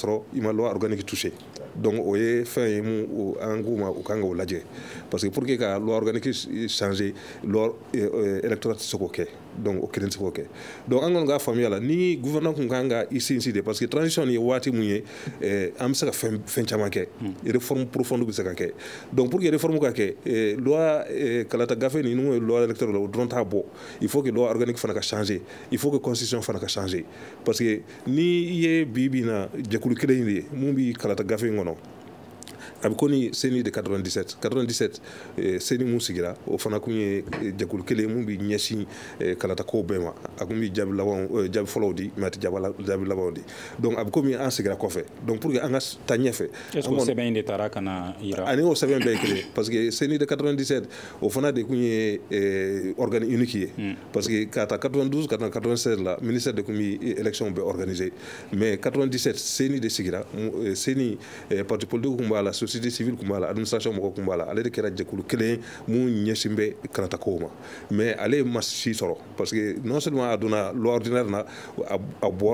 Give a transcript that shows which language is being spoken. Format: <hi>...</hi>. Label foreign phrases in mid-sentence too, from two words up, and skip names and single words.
<bm>sɔrɔ i ma</bm> <fr>loi organique toucher</fr> <bm>donc o ye fɛn ye mun an k'u ma u kan k'o lajɛ</bm> <fr>parce que pour que</fr> <bm>ka</bm> <fr>loi organique changer loi électorale</fr> <bm>tɛ se k'o kɛ donc o kelen tɛ se k'o kɛ donc an kɔni ka faamuya la ni gouvernement kun kan ka i sinsin de</bm> <fr>parce que</fr> <bm>transition ye waati mun ye an bɛ se ka fɛn caman kɛ</bm> <fr>réforme profonde</fr> <bm>bɛ se ka kɛ donc</bm> <fr>pour que réforme</fr> <bm>ka kɛ loi kalata gafe ni n'o ye</bm> <fr>loi électorale</fr> <bm>o dɔrɔn t'a bɔ</bm> <fr>il faut que loi organique</fr> <bm>fana ka changer</bm> <fr>il faut que constitution</fr> <bm>fana ka changer</bm> <fr>parce que</fr> <bm>ni i ye bi na jɛkulu kelen de ye mun bɛ kalata gafe in kɔnɔ a bɛ kɔni CENI de 97 CENI mun sigira o fana kun ye jɛkulu kelen mun bɛ ɲɛsin kalatakow bɛɛ ma a kun bɛ jaabi fɔlɔw di mais a tɛ jaabi labanw di donc a bɛ komi an sigira kɔfɛ donc</bm> <fr>pour que</fr> <bm>an ka taa ɲɛfɛ</bm> <fr>est-ce que</fr> <bm>o sɛbɛn in de taara ka na yira ani o sɛbɛn bɛɛ ye kelen</bm> <fr>parce que</fr> <bm>CENI de 97 o fana de kun ye</bm> <fr>organe unique</fr> <bm>ye</bm> <fr>parce que</fr> <bm>ka taa 92 ka taa 96 la ministère de kun bɛ élection bɛɛ organiser mais 97 CENI de sigira CENI</bm> <fr>parti politique</fr> <bm>kun b'a la</bm> <fr>société civile</fr> <bm>kun b'a la administration mɔgɔ kun b'a la ale de kɛra jɛkulu kelen mun ɲɛsin bɛ kalatakow ma mais ale ma si sɔrɔ</bm> <fr>parce que non seulement</fr> <bm>a donna</bm> <fr>loi ordinaire</fr> <bm>na a</bm>